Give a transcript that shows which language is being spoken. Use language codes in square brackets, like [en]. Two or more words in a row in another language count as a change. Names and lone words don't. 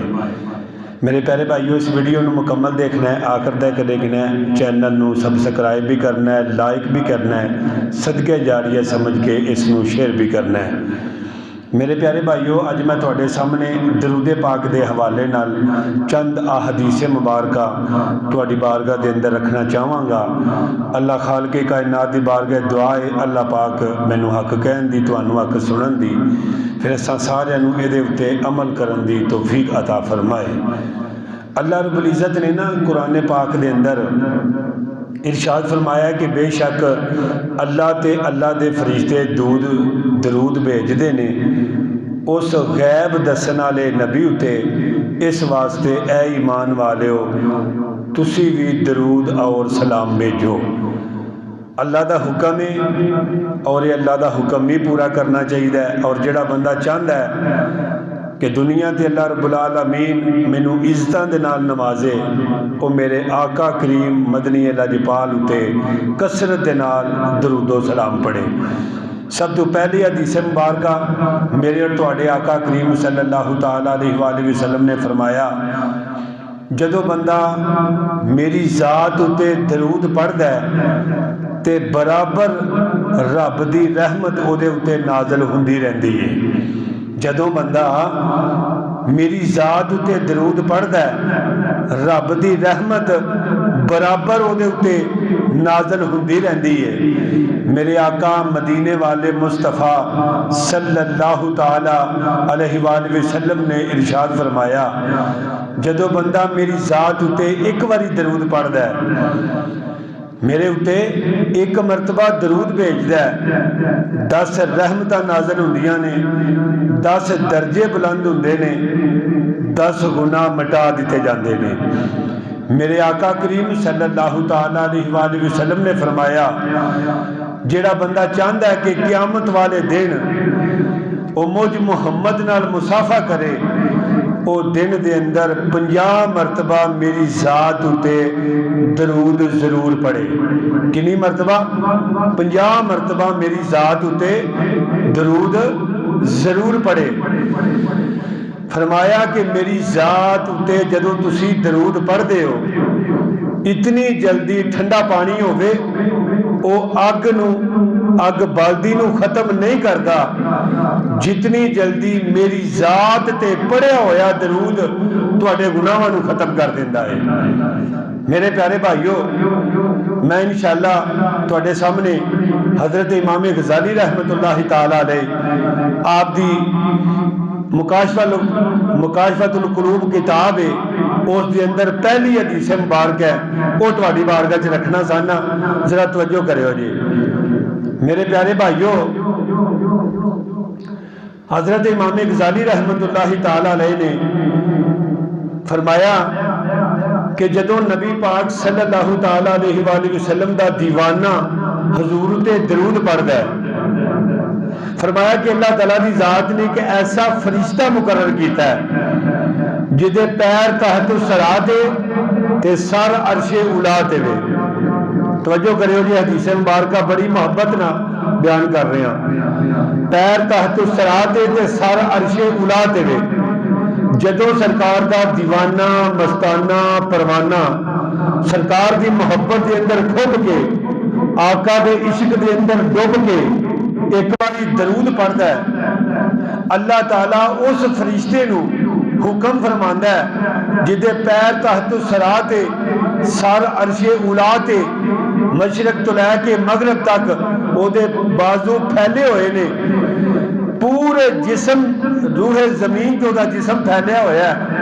[pa] میرے پیارے بھائیو، اس ویڈیو نو مکمل دیکھنا ہے، آخر تک دیکھنا ہے، چینل نو سبسکرائب بھی کرنا ہے، لائک بھی کرنا ہے، صدقہ جاریہ سمجھ کے اس نو شیئر بھی کرنا ہے۔ میرے پیارے بھائیو، اج میں تواڈے سامنے درود پاک دے حوالے نال چند احادیث مبارکہ تواڈی بارگاہ دے اندر رکھنا چاہواں گا۔ اللہ خالق کائنات دی بارگاہ دعا ہے اللہ پاک مینوں حق کہن دی، تانوں حق سنن دی، پھر اساں سارے نوں اے دے اُتے عمل کرن دی توفیق عطا فرمائے۔ اللہ رب العزت نے نا قرآن پاک دے اندر ارشاد فرمایا کہ بے شک اللہ تے اللہ دے فرشتے درود بھیجدے نے اس غیب دسن والے نبی اتے، اس واسطے اے ایمان والےو تسی بھی درود اور سلام بھیجو۔ اللہ دا حکم ہے اور یہ اللہ دا حکم بھی پورا کرنا چاہیے، اور جڑا بندہ چاہتا ہے کہ دنیا تے اللہ رب العالمین مینوں عزتاں دے نال نوازے، او میرے آقا کریم مدنی لاجپال اتے کثرت دے نال درود و سلام پڑھے۔ سب تو پہلی حدیث مبارکہ میرے اور تواڈے آقا کریم [ar] صلی اللہ تعالی علیہ وآلہ وسلم [pa] نے فرمایا، جدو بندہ میری ذات اتے درود پڑھدا ہے تے برابر رب دی رحمت او دے اتے نازل ہوندی رہندی ہے۔ جدو بندہ میری ذات اتے درود پڑھدا ہے، رب دی رحمت برابر او دے اتے نازل ہوندی رہندی ہے۔ میرے آقا مدینے والے مصطفیٰ [ar] صلی اللہ تعالی علیہ وآلہ وسلم [pa] نے ارشاد فرمایا، جدو بندہ میری ذات اتے ایک واری درود پڑھدا ہے، میرے اتے ایک مرتبہ درود بھیجدا ہے، 10 رحمتاں نازل ہوندیاں نے، 10 درجے بلند ہوندے نے، 10 گناہ مٹا دیتے جاندے نے۔ میرے آقا کریم [ar] صلی اللہ تعالی علیہ وآلہ وسلم [pa] نے فرمایا، جیڑا بندہ چاہتا ہے کہ قیامت والے دن او مجھ محمد نال مصافحہ کرے، او دن دے اندر 50 مرتبہ میری ذات اتے درود ضرور پڑھے۔ کنی مرتبہ؟ 50 مرتبہ میری ذات اتے درود ضرور پڑھے۔ فرمایا کہ میری ذات اتے جدو تسی درود پڑھ دے ہو، اتنی جلدی ٹھنڈا پانی ہوئے او اگ بالدی نو ختم نہیں کردا، جتنی جلدی میری ذات تے پڑھیا ہویا درود تواڈے گناہاں نو ختم کر دیندا ہے۔ میرے پیارے بھائیو، میں انشاءاللہ تواڈے سامنے حضرت امام غزالی [ar] رحمت اللہ تعالی علیہ [pa] آپ دی مکاشفۃ القلوب کتاب ہے، اس دے اندر پہلی حدیث مبارک ہے، وہ تواڈی بارگاہ چ رکھنا چاہنا، ذرا توجہ کریو جی۔ میرے پیارے بھائیو، حضرت امام غزالی [ar] رحمت اللہ تعالی علیہ [pa] نے فرمایا کہ جدو نبی پاک [ar] صلی اللہ تعالی علیہ وآلہ وسلم [pa] دا دیوانہ حضور تے درود پڑھدا ہے، فرمایا کہ اللہ تعالیٰ دی ذات نے ایک ایسا فرشتہ مقرر کیتا ہے جدے پیر تحت سرا دے تے سر عرش اولا تے وے۔ توجہ کریو جی، حدیث مبارکہ بڑی محبت نہ بیان [ur] کر رہے ہیں۔ [pa] پیر تحت سرا دے تے سر عرش اولا تے وے۔ جدو سرکار دا دیوانہ مستانہ پروانہ سرکار دی محبت دے اندر کھپ کے، آقا دے عشق دے اندر ڈوب کے ایک باری درود پڑھدا ہے، اللہ تعالیٰ اس فرشتے نو حکم فرماندا ہے جدے پیر تحت سرا تے سر عرش اولا تے مشرق تو لے کے مغرب تک وہ دے بازو پھیلے ہوئے نے، پورے جسم روح زمین تو دا جسم پھیلیا ہوا ہے۔